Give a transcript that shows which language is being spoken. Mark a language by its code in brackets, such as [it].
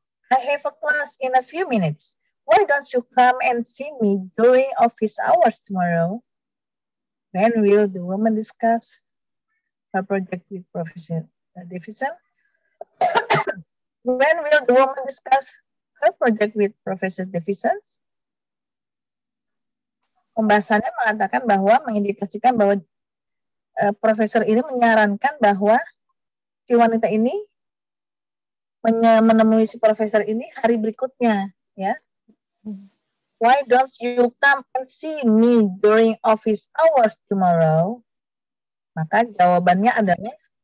[en] I have a class in a few minutes. Why don't you come and see me during office hours tomorrow? When will the woman discuss her project with Professor Davidson? When will the woman discuss her project with Professor Davidson? [id] Pembahasannya mengatakan bahwa, mengindikasikan bahwa profesor ini menyarankan bahwa si wanita ini menemui si profesor ini hari berikutnya, ya. [en] Why don't you come and see me during office hours tomorrow? [id] Maka jawabannya adalah